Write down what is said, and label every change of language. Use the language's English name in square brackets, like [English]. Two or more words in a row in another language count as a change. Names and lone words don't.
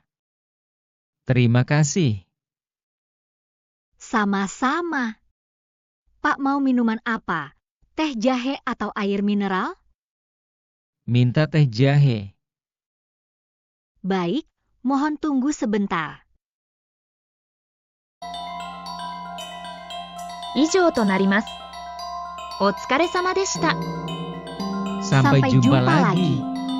[Indonesian] Terima kasih. Sama-sama. Pak mau minuman apa? Teh jahe atau air mineral? Minta teh jahe. Baik, mohon tunggu sebentar. [Japanese] 以上となります。お疲れ様でした。 [Indonesian] Sampai jumpa lagi.